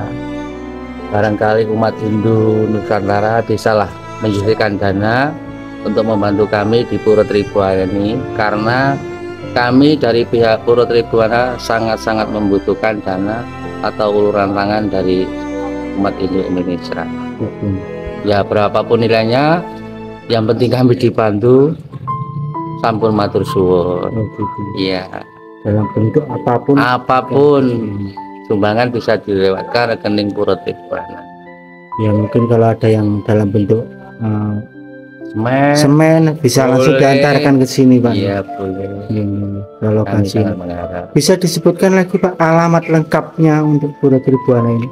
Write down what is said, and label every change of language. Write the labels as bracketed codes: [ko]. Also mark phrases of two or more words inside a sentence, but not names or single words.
[id] Barangkali umat Hindu Nusantara bisalah menyisihkan dana untuk membantu kami di Pura Tribuana ini, karena kami dari pihak Pura Tribuana sangat-sangat membutuhkan dana atau uluran tangan dari umat Hindu Indonesia. Ya, berapapun nilainya, yang penting kami dibantu. [jv] Sampun matur suwun. [id] Iya. Dalam bentuk apapun sumbangan bisa dilewatkan rekening Pura Tribuana. Ya, mungkin kalau ada yang dalam bentuk semen bisa boleh. langsung diantarkan ke sini, Pak. Iya, boleh. Kalau bisa disebutkan lagi, Pak, alamat lengkapnya untuk Pura Tribuana ini?